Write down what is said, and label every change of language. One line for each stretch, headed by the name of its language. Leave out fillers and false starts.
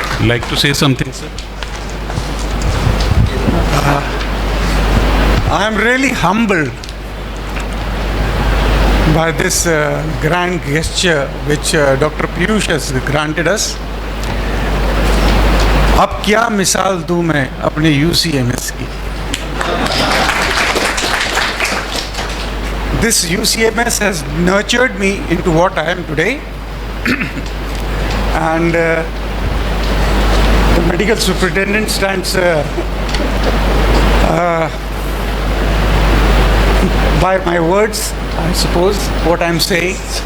English: Like to say something, sir? I am really humbled by this grand gesture which Dr. Piyush has granted us.
Hindi: अब क्या मिसाल दूं मैं अपने UCMS की.
English: This UCMS has nurtured me into what I am today. And the medical superintendent stands by my words, I suppose, what I'm saying.